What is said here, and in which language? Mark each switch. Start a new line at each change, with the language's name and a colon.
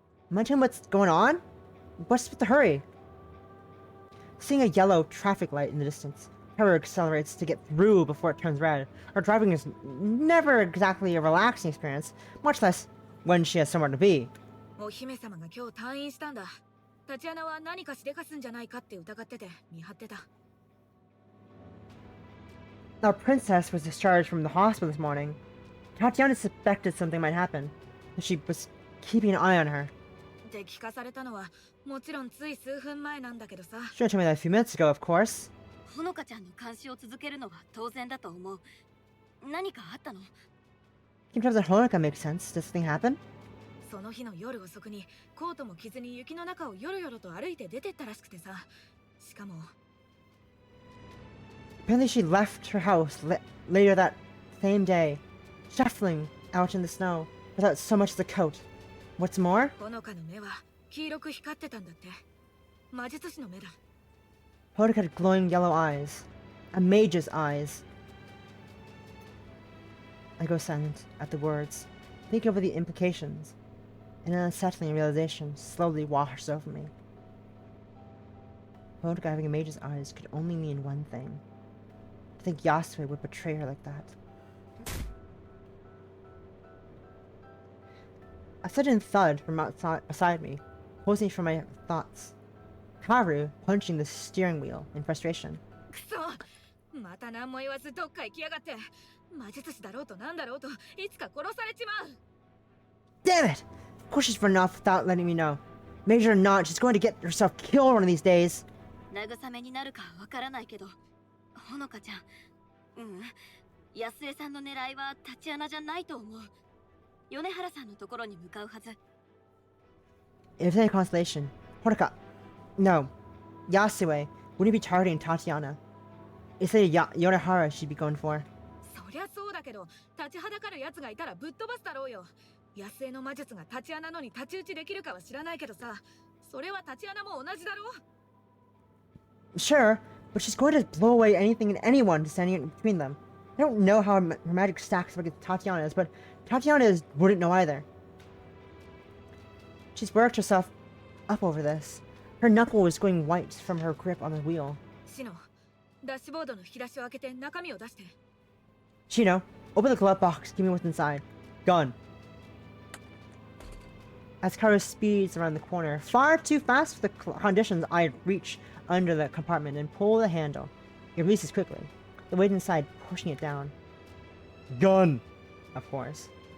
English: Am I telling what's going on? What's with the hurry? Seeing a yellow traffic light in the distance, Kaoru accelerates to get through before it turns red. Her driving is never exactly a relaxing experience, much less when she has somewhere to be.
Japanese: お姫様が今日退院したんだ。タチアナは何かしでかすんじゃないかって疑ってて見張ってた。
English: Our princess was discharged from the hospital this morning. Tatiana suspected something might happen, and she was keeping an eye on her.
Japanese: で聞かされたのはもちろんつい数分前なんだけどさ。
English: She told me that a few minutes ago, of course.
Japanese: ほのかちゃんの監視を続けるのは当然だと思う。何かあったの？
English: In terms of Honoka makes sense. Does something happen?
Japanese: その日の夜遅くにコートも着ずに雪の中をよろよろと歩いて出てったらしくてさ。しかも
English: Apparently she left her house later that same day, shuffling out in the snow without so much as a coat. What's more,
Japanese: ほのかの目は黄色く光ってたんだって。魔術師の目だ。
English: Honoka had glowing yellow eyes. A mage's eyes. I go silent at the words, think over the implications, and an unsettling realization slowly washes over me. Honoka having a mage's eyes could only mean one thing. To think Yasue would betray her like that. A sudden thud from beside me, pulls me from my thoughts. Kaoru punching the steering wheel in frustration.
Japanese: くそ、また何も言わずどっか行きやがって。魔術師だろうとなんだろうといつか殺されちまう。
English: Damn it! Of course she's running off without letting me know. Major or not, she's going to get herself killed one of these days.
Japanese: 慰めになるかわからないけど、ほのかちゃん、安江さんの狙いはタチアナじゃないと思う。米原さんのところに向かうはず。
English: If it's any consolation, Honoka, no, Yasue wouldn't be targeting Tatiana. It's a Yorihara she'd be going for.
Japanese: そりゃそうだけど、立ちはだかる奴がいたらぶっ飛ばすだろうよ。安江の魔術がタチアナのに太刀打ちできるかは知らないけどさ、それはタチアナも同じだろ。
English: Sure, but she's going to blow away anything and anyone standing in between them. I don't know how her magic stacks up against Tatiana's, but Tatiana wouldn't know either. She's worked herself up over this. Her knuckle is going white from her grip on the wheel.
Japanese: シノ、ダッシュボードの引き出しを開けて中身を出して。
English: Chino, open the glove box, give me what's inside. Gun. As Kaoru speeds around the corner, far too fast for the conditions, I reach under the compartment and pull the handle. It releases quickly, the weight inside pushing it down. Gun! Of course.